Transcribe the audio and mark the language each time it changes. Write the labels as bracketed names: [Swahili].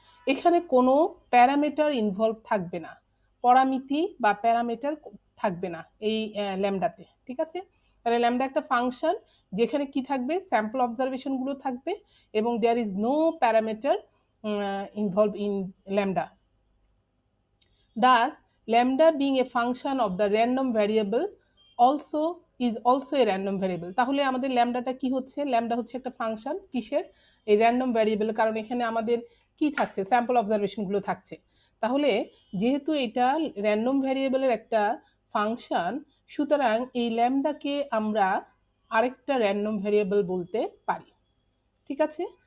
[Bangla] এখানে কোনো parameter involve থাকবে না, পরামিতি বা প্যারামিটার থাকবে না এই ল্যামডাতে, ঠিক আছে? তাহলে ল্যামডা একটা ফাংশন যেখানে কি থাকবে, স্যাম্পল অবজারভেশনগুলো থাকবে এবং [English] There is no parameter involve in lambda. Thus, lambda being a function of the random variable also is also a random variable. [Bangla] তাহলে আমাদের ল্যামডাটা কি হচ্ছে, ল্যামডা হচ্ছে একটা ফাংশন কিসের, এই র্যান্ডম ভ্যারিয়েবল, কারণ এখানে আমাদের কি থাকছে, স্যাম্পল অবজারভেশনগুলো থাকছে। তাহলে যেহেতু এটা র্যান্ডম ভ্যারিয়েবলের একটা ফাংশন, সুতরাং এই ল্যামডাকে আমরা আরেকটা র্যান্ডম ভ্যারিয়েবল বলতে পারি, ঠিক আছে?